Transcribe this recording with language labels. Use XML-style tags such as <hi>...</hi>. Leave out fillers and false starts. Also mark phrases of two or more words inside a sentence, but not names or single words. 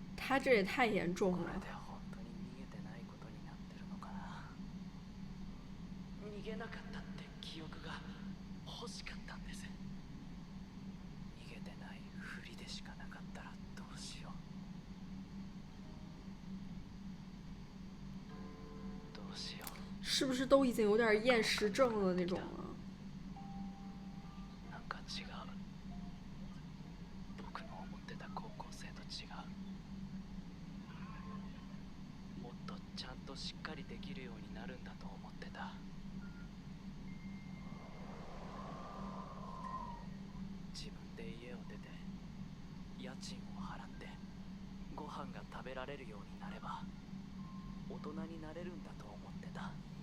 <zh>他这也太严重了。</zh> <ja>これで本当に逃げてないことになってるのかな。逃げなかったって記憶が欲しかったんです。逃げてないふりでしかなかったらどうしよう。どうしよう。</ja> <zh>是不是都已经有点厌食症了那种了？</zh> <ja>なんか違う。僕の思ってた高校生と違う。もっとちゃんとしっかりできるようになるんだと思ってた。自分で家を出て家賃を払ってご飯が食べられるようになれば大人になれるんだと思ってた。</ja>